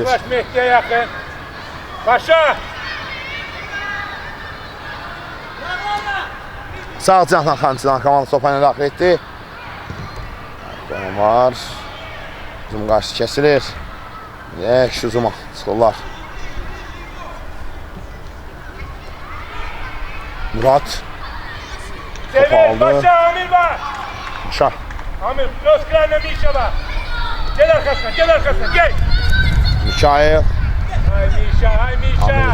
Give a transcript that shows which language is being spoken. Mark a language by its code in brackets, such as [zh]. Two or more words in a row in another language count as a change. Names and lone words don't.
[tr] Sıvaş Mehdi'ye yakın. Paşa. [az] Sağ cinahdan Xançınar komandası topayla daxil etdi. Var. Hücum qarşı kəsilir. Yaxşı hücuma çıxırlar. Murat. Sever, Paşa, Amir var. Paşa. Amir, göz kırağına Mişa var. [tr] Gel arkasına, gel. [az] Mikail. Ay Mişa.